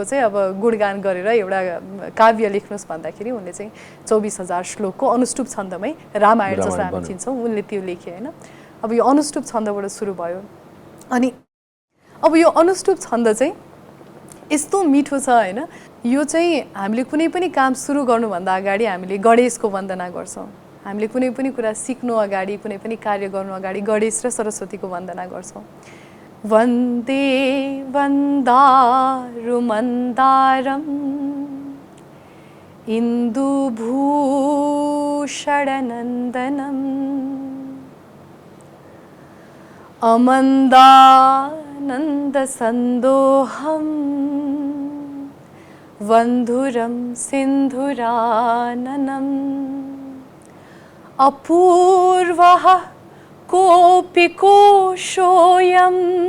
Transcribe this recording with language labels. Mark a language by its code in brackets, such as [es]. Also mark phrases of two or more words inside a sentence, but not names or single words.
[ne] चाहिँ अब गुणगान गरेर एउटा काव्य लेख्नुस् भन्दाखेरि उनले चाहिँ 24,000 श्लोकको अनुष्टुप छन्दमै रामायण जसलाई हामी चिन्छौँ उनले त्यो लेखे हैन अब यो अनुष्टुप छन्दबाट सुरु भयो अनि अब यो अनुष्टुप छन्द चाहिँ यस्तो मिठो छ हैन यो चाहिँ हामीले कुनै पनि काम सुरु गर्नुभन्दा अगाडि हामीले गणेशको वन्दना गर्छौँ हामीले कुनै पनि कुरा सिक्नु अगाडि कुनै पनि कार्य गर्नु अगाडि गणेश र सरस्वतीको वन्दना गर्छौँ वन्दे [sa] वन्दारुमन्दारम् इन्दुभूषणनन्दनम् अमन्दानन्दसन्दोहम् वन्धुरं सिन्धुराननम् अपूर्वः कोऽपि कोशोऽयं